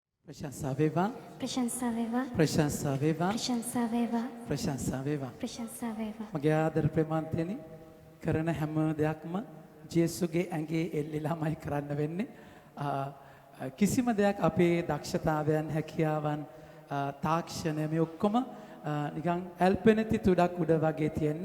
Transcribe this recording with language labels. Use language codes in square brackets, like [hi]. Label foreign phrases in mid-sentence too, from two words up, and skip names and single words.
[si] ප්‍රශංසා වේවා ප්‍රශංසා වේවා ප්‍රශංසා වේවා ප්‍රශංසා වේවා ප්‍රශංසා වේවා. ප්‍රශංසා වේවා මගේ ආදර ප්‍රේමාන්තයනි කරන හැම දෙයක්ම ජේසුගේ ඇඟේ එල්ලිලාමයි කරන්න වෙන්නේ. කිසිම දෙයක් අපේ දක්ෂතාවයන් හැකියාවන් තාක්ෂණය මේ ඔක්කොම නිකන් ඇල්පෙනති තුඩක් උඩ වගේ තියෙන්නේ.